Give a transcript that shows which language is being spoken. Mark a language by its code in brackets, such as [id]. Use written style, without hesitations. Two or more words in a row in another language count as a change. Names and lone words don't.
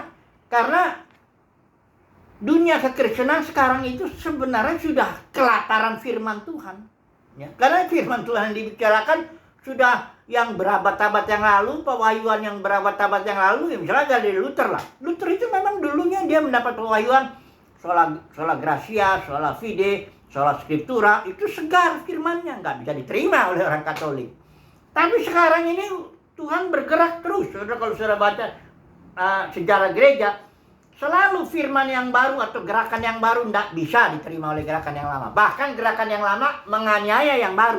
[id] Karena dunia kekristenan sekarang itu sebenarnya sudah kelaparan firman Tuhan. Ya, karena firman Tuhan yang dibicarakan sudah yang berabad-abad yang lalu, pewahyuan yang berabad-abad yang lalu, ya misalnya dari Luther lah. Luther itu memang dulunya dia mendapat pewahyuan [la] sola gratia, sola fide, sola scriptura, [id] itu segar firmannya, nggak bisa diterima oleh orang Katolik. Tapi sekarang ini Tuhan bergerak terus. Saudara, kalau saudara baca sejarah gereja, selalu firman yang baru atau gerakan yang baru nggak bisa diterima oleh gerakan yang lama. Bahkan gerakan yang lama menganiaya yang baru.